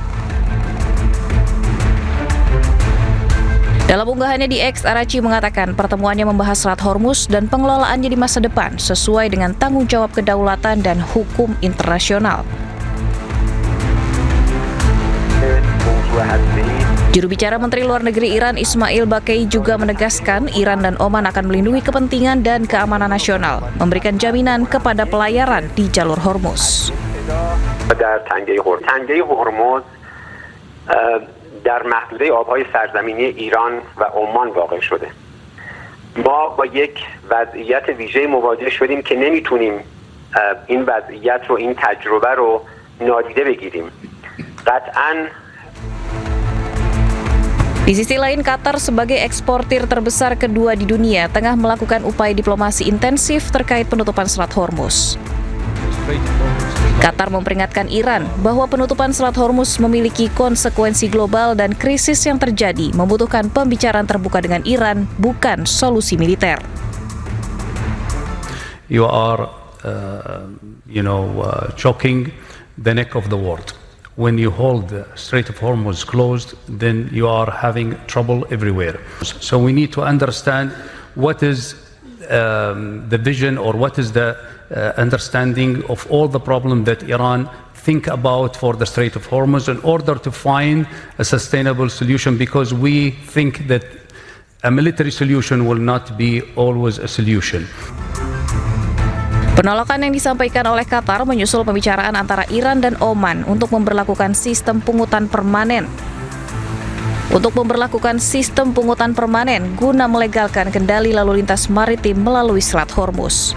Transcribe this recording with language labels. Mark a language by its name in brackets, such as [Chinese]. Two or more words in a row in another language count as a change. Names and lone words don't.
[Indonesian] Dalam unggahannya di X, Araghchi mengatakan pertemuannya membahas Selat Hormuz dan pengelolaannya di masa depan sesuai dengan tanggung jawab kedaulatan dan hukum internasional. Juru bicara Menteri Luar Negeri Iran Ismail Baqai juga menegaskan Iran dan Oman akan melindungi kepentingan dan keamanan nasional, memberikan jaminan kepada pelayaran di jalur Hormuz. [Persian] در محدوده آبهای سرزمینی ایران و عمان واقع شده. ما با یک وضعیت ویژه مواجه شدیم که نمیتونیم این وضعیت رو، این تجربه رو نادیده بگیریم. قطعاً [Indonesian] Di sisi lain, Qatar sebagai eksportir terbesar kedua di dunia tengah melakukan upaya diplomasi intensif terkait penutupan Selat Hormuz. Qatar memperingatkan Iran bahwa penutupan Selat Hormuz memiliki konsekuensi global dan krisis yang terjadi membutuhkan pembicaraan terbuka dengan Iran, bukan solusi militer. [English] You are, choking the neck of the world. When you hold the Strait of Hormuz closed, then you are having trouble everywhere. So we need to understand what is the vision or what is the understanding of all the problems that Iran think about for the Strait of Hormuz in order to find a sustainable solution, because we think that a military solution will not be always a solution. [Indonesian] Penolakan yang disampaikan oleh Qatar menyusul pembicaraan antara Iran dan Oman untuk memberlakukan sistem pungutan permanen. Guna melegalkan kendali lalu lintas maritim melalui Selat Hormuz.